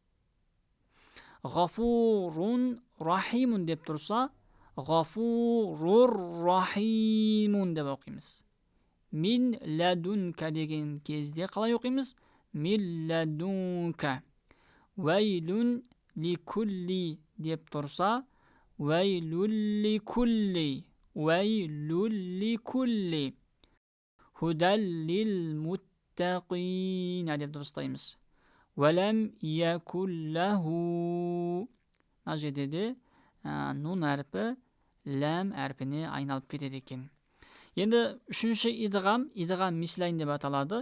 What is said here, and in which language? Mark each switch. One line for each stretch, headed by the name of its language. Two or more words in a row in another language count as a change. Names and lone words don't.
Arabic: غفور رحيم
Kazakh: деп тұрса,
Arabic: غفور رحيم
Kazakh: деп оқимыз.
Arabic: من لدنك
Kazakh: деген кезде қалай оқимыз?
Arabic: من لدنك. ويل لكل
Kazakh: деп тұрса,
Arabic: ويل لكل. ويل لكل. هدى للمتقين
Kazakh: деп дыбыстаймыз.
Arabic: ولم يكن له.
Kazakh: Мына жерде де нун әрпі ләм әрпіне айналып кетеді екен. Енді үшінші
Arabic: إدغام مثلين
Kazakh: деп аталады.